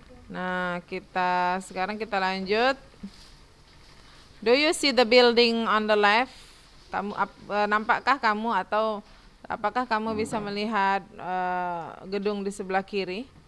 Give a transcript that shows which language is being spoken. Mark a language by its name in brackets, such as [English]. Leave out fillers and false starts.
[Indonesian] Nah, sekarang kita lanjut. [English] Do you see the building on the left? [Indonesian] Nampakkah kamu atau apakah kamu bisa melihat gedung di sebelah kiri?